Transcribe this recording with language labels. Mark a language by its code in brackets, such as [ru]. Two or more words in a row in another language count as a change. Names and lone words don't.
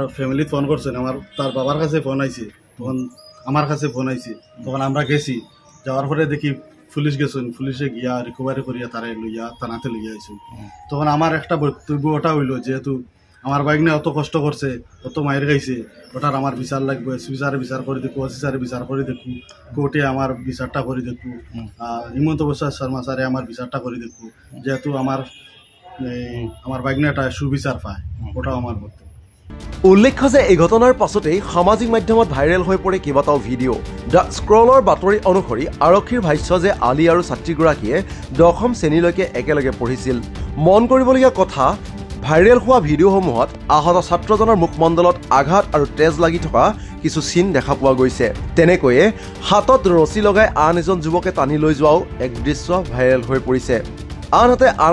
[bn] ফ্যামিলি ফোন করছেন আমার তার বাবার কাছে ফোন আইছে তখন আমার কাছে ফোন আইছে তখন আমরা গেছি যাওয়ার পরে দেখি পুলিশ গেছেন পুলিশে গিয়া রিকভারি করিয়া তারা লইয়া থানাতে লইয়া আইছেন তখন আমার একটা বক্তব্য ওটা হইলো যেহেতু আমার বাইক নিয়ে অত কষ্ট করছে অত মায়ের খাইছে ওটার আমার বিচার লাগবে বিচারে বিচার করে দেখু অফিসারে বিচার করে দেখু কোর্টে আমার বিচারটা করে দেখু হিমন্ত বিশ্ব শর্মা স্যারে আমার বিচারটা করে দেখু যেহেতু আমার বাইক নিয়ে একটা সুবিচার পায় ওটাও আমার বক্তব্য [as] উল্লেখ্য যে এই ঘটনাৰ পাছতেই সামাজিক মাধ্যমত ভাইৰেল হৈ পৰে কেইবাটাও ভিডিঅ' দ্য স্ক্ৰলৰ বাতৰি অনুসৰি আৰক্ষীৰ ভাষ্য যে আলী আৰু ছাত্ৰীগৰাকীয়ে 10ম শ্ৰেণীলৈকে একেলগে পঢ়িছিল মন কৰিবলগীয়া কথা ভাইৰেল হোৱা ভিডিঅ'সমূহত আহত ছাত্ৰজনৰ মুখমণ্ডলত আঘাত আৰু তেজ লাগি থকা কিছু চিন দেখা পোৱা গৈছে তেনেকৈয়ে হাতত ৰছী লগাই আন এজন যুৱকে টানি লৈ যোৱাও এক দৃশ্য ভাইৰেল হৈ পৰিছে আনহাতে আন